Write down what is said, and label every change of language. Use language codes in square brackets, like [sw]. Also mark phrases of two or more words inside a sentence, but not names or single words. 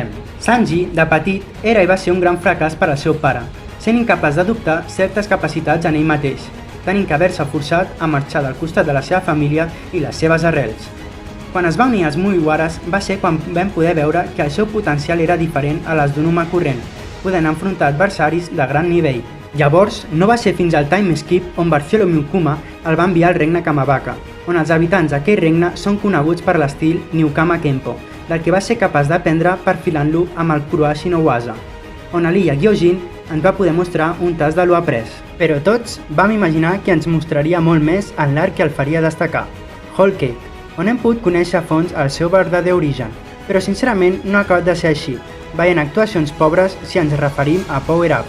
[ca] Sanji, de petit, era i va ser un gran fracàs per al seu pare, sent incapaç d'adoptar certes capacitats en ell mateix, tenint que haver-se forçat a marxar del costat de la seva família i les seves arrels. Quan es va unir als Mugiwaras va ser quan vam poder veure que el seu potencial era diferent a les d'un humà corrent, podent enfrontar adversaris de gran nivell. Llavors, no va ser fins al [en] time skip [ca] on Bartholomew Kuma el va enviar al regne Kamabaka, on els habitants d'aquell regne són coneguts per l'estil Newkama Kenpo, del que va ser capaç d'aprendre perfilant-lo amb el Kuroashi no Waza, on a l'illa Gyojin ens va poder mostrar un tas de lo après. Però tots vam imaginar que ens mostraria molt més en l'arc que el faria destacar, Whole Cake, on hem pogut conèixer a fons el seu verdader origen, però sincerament no ha acabat de ser així, veient actuacions pobres si ens referim a Power Up.